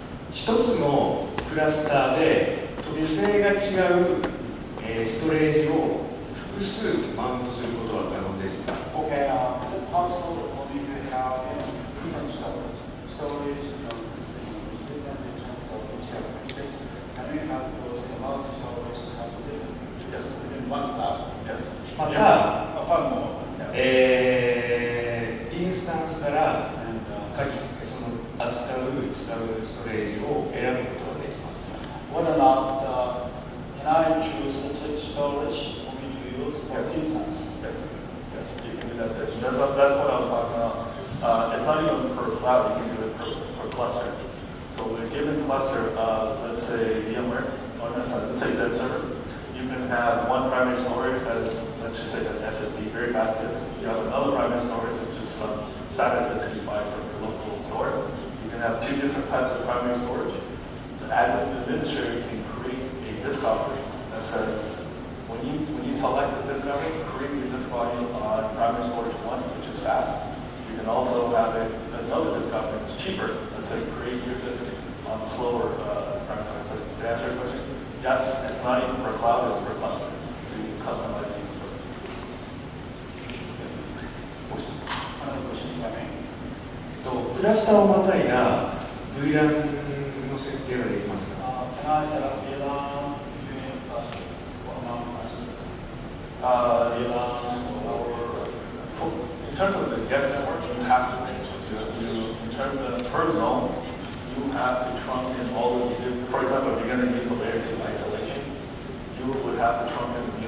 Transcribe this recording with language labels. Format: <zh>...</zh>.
<ja>一つのクラスターで特性が違う、ストレージを複数マウントすることは可能ですか？</ja> <en>Okay, is it possible for me to have different storage? Storage, is different in terms of which characteristics, and we have those multi-storage have different Yes. within one cloud. Yes.</en> <ja>また、</ja> <en>One more.</en> <ja>インスタンスからその使うストレージを選ぶことができますか？</ja> <en>Whether or not can I choose specific storage for me to use for instance? Yes, you can do that too. That's what I was talking about. It's not even per cloud, you can do it per cluster. So with a given cluster, let's say VMware, or let's say Zen server, you can have one primary storage that is, let's just say an SSD, very fast disk. You have another primary storage, which is some SATA disk you buy from your local store. You can have two different types of primary storage. The admin administrator can create a disk offering that says, when you select this disk offering, create your disk volume on primary storage 1, which is fast. You can also have another disk offering that's cheaper. Let's say create your disk on the slower primary storage. So to answer your question, yes, it's not even per cloud, it's per cluster. So you can customize it. Another question, if I may.</en> <ja>クラスターをまたいだ VLAN の設定はできますか？</ja> <en>Can I set up VLAN between clusters or among clusters? In terms of the guest network, you have to make in terms of per zone, you have to trunk in all of the, for example, if you're going to use the layer 2 isolation, you would have to trunk in</en>